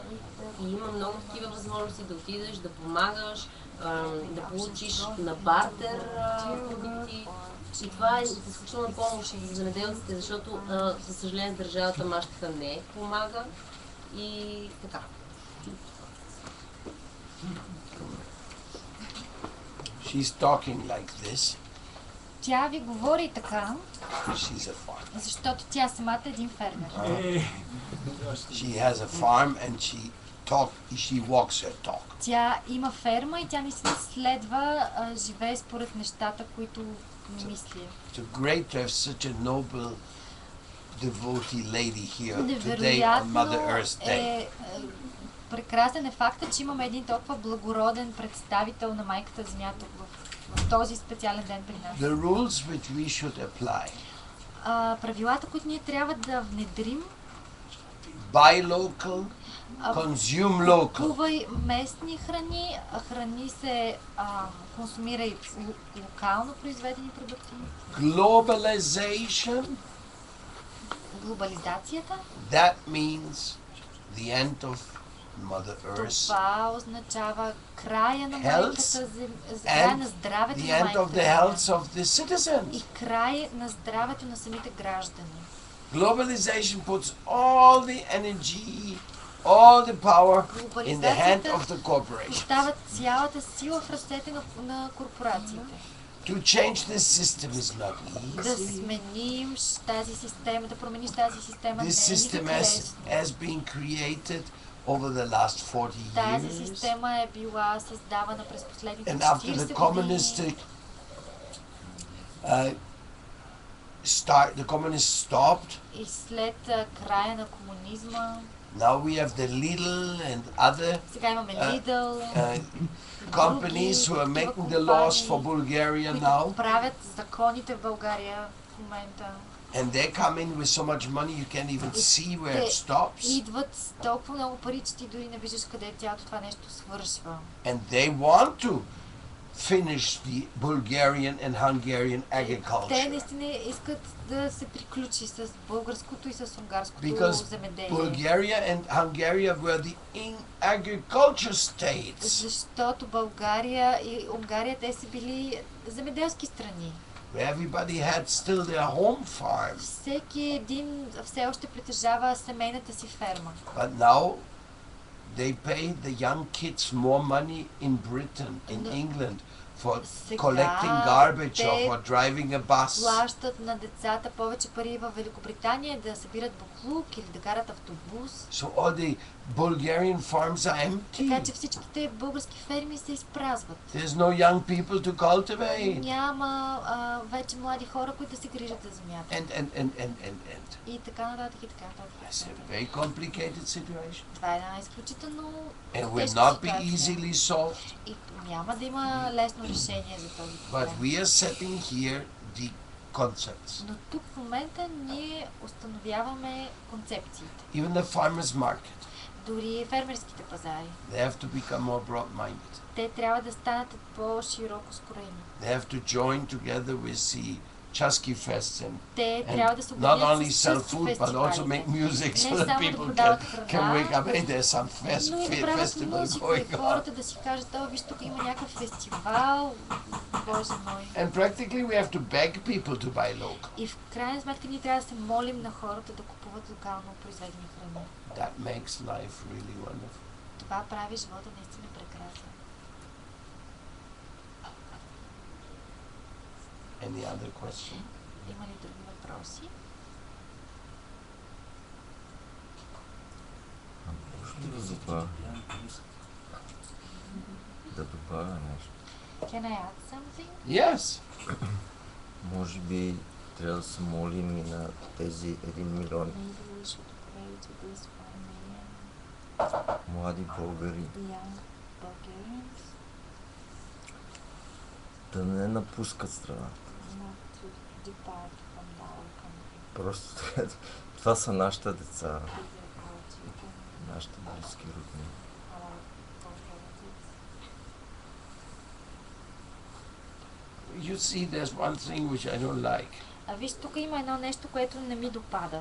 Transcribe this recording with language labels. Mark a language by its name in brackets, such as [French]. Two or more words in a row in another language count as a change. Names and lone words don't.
[Bulgarian] И има много такива възможности да отидеш, да помагаш, да получиш на бартер продукти. И това е изключителна помощ за земеделците, защото, за съжаление, държавата мащата не помага и така. [English] She's talking like this. [Bulgarian] Тя ви говори така, [English] She's a farmer. [Bulgarian] защото тя самата е един фермер. [English] She has a farm and she walks her talk. [Bulgarian] Тя има ферма и тя наистина следва, живее според нещата, които мисли. [English] It's great to have such a noble devotee lady here today on Mother Earth's Day. [Bulgarian] Прекрасен е факта, че имаме един толкова благороден представител на майката Земя тук в този специален ден при нас. [English] The rules which we should apply. [Bulgarian] Правилата, които ние трябва да внедрим. [English] Buy local, consume local. [Bulgarian] Купувай местни храни, храни се консумира и локално произведени продукти. [English] Globalization. [Bulgarian] Глобализацията. [English] That means the end of Mother Earth. [Bulgarian] Това означава края на майката Земя, края на здравето на майката Земя и край на здравето на самите граждани. [English] Globalization puts all the energy, all the power in the hand of the corporation. [Bulgarian] Поставя цялата сила в ръцете на корпорациите. [English] To change this system is not easy. [Bulgarian] Да сменим тази система, да промениш тази система. [English] This system has been created over the last 40 [Bulgarian] Тази [English] years. [Bulgarian] система е била създавана през последните [English] And after [Bulgarian] 40 [English] the [Bulgarian] години. [English] communistic the communists stopped. [Bulgarian] И след края на комунизма. [English] Now we have the Lidl and other [Bulgarian] Сега имаме Lidl, [English] companies who are making the laws for Bulgaria now. [Bulgarian] правят законите в България в момента. [English] And they come in with so much money you can't even see where it stops. [Bulgarian] Идват с толкова много пари, че ти дори не виждаш къде цялото това нещо свършва. [English] And they want to finish the Bulgarian and Hungarian [Bulgarian] Те [English] agriculture. [Bulgarian] наистина искат да се приключи с българското и с унгарското [English] Because [Bulgarian] земеделие. [English] Bulgaria and Hungary were the agriculture states. [Bulgarian] Защото България и Унгария, те са били земеделски страни. [English] Where everybody had still their home farm. [Bulgarian] Всеки един все още притежава семейната си ферма. [English] But now they pay the young kids more money in Britain, in England, for collecting garbage or for driving a bus. [Bulgarian] Плащат на децата повече пари в Великобритания да събират буклук или да карат автобус. [English] So all the Bulgarian farms are empty. [Bulgarian] Така че всичките български ферми се изпразват. [English] There's no young people to cultivate. [Bulgarian] Няма вече млади хора, които да се грижат за земята. [English] And. [Bulgarian] И така нататък, и така нататък. [English] It's a very complicated situation. [Bulgarian] Това е една изключително [English] And will [Bulgarian] тежка [English] not be [Bulgarian] ситуация. [English] easily solved. [Bulgarian] И няма да има лесно решение за този [English] But [Bulgarian] проблем. [English] we are setting here the concepts. [Bulgarian] Но тук в момента ние установяваме концепциите. [English] Even the farmers market. [Bulgarian] Дори фермерските пазари. [English] They have to become more broad-minded. [Bulgarian] Те трябва да станат по-широко скроени. [English] They have to join together with the Chasky Fest [Bulgarian] Те [English] and [Bulgarian] трябва да се [English] not [Bulgarian] обединят [English] only [Bulgarian] с [English] sell [Bulgarian] честни [English] food but also [Bulgarian] фестивалите. [English] make music so [Bulgarian] Не [English] that [Bulgarian] само да [English] people [Bulgarian] продават [English] can wake [Bulgarian] храна, [English] up. Hey, there's some но и да правят festival музика и going on. [Bulgarian] хората да си кажат, виж, тук има някакъв фестивал, Боже мой. [English] And practically we have to beg people to buy local. [Bulgarian] И в крайна сметка ние трябва да се молим на хората да купуват локално произведени храни. [English] That makes life really wonderful. [Bulgarian] Това прави живота наистина прекрасен. [English] Any other question? [Bulgarian] Има ли други въпроси? Да добавя нещо. [English] Can I add something? Yes. [Bulgarian] Може би трябва да се молим и на тези 1 милион [English] Maybe we should pray to this 1 million [Bulgarian] млади българи [English] young Bulgarians [Bulgarian] да не напускат страната. [English] not to depart from our country. [Bulgarian] Просто това са нашите деца, [English] These are our children, [Bulgarian] нашите близки родни. [English] our close relatives. You see, there's one thing which I don't like. [Bulgarian] А виж, тук има едно нещо, което не ми допада.